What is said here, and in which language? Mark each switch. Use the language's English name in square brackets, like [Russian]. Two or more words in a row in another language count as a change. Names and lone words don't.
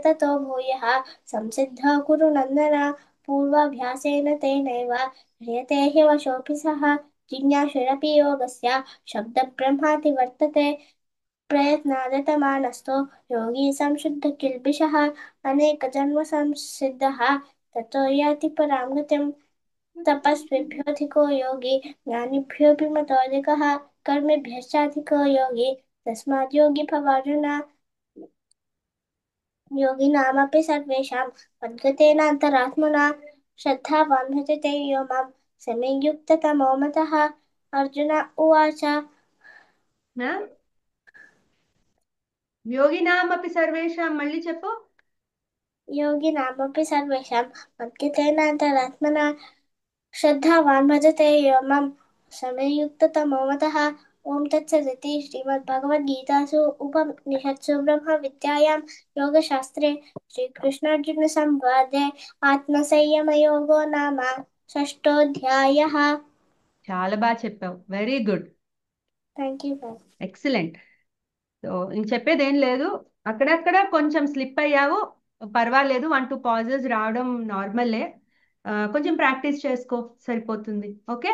[Sanskrit] ततो भूयः संसिद्धः कुरु नन्दन पूर्वाभ्यासेन तेनैव ह्रियते हि वशोऽपि सः जिज्ञासुरपि योगस्य शब्दब्रह्माति वर्तते प्रयत्नादतमानस्तो योगी संशुद्धकिल्बिषः अनेकजन्म संसिद्धः ततो याति परां गतिम् तपस्विभ्योऽधिको योगी ज्ञानिभ्योऽपि मतोऽधिकः कर्मिभ्यश्चाधिको योगी तस्मात् योगी भवार्जुन योगिनामपि सर्वेषां मद्गतेनान्तरात्मना श्रद्धावान् भजते यो मां समे युक्ततमो मतः अर्जुन उवाच [Telugu] ఆ? [Sanskrit] యోగినామపి సర్వేషాం [Telugu] మళ్ళీ చెప్పు. [Sanskrit] योगिनामपि सर्वेषां मद्गतेनान्तरात्मना श्रद्धावान् भजते यो मां समयुक्ततमो मतः ॐ तत्सदिति श्रीमद्भगवद्गीतासु उपनिषत्सु ब्रह्मविद्यायां योगशास्त्रे श्रीकृष्णार्जुनसंवादे आत्मसंयमयोगो नाम षष्ठोऽध्यायः। [Telugu] చాలా బాగా చెప్పావు, [English] very good, thank you ma'am. [Telugu] ఎక్సలెంట్. సో ఇంక చెప్పేది ఏం లేదు, అక్కడక్కడ కొంచెం స్లిప్ అయ్యావు, పర్వాలేదు, 1-2 పాజెస్ రావడం నార్మలే. కొంచెం ప్రాక్టీస్ చేసుకో, సరిపోతుంది. ఓకే.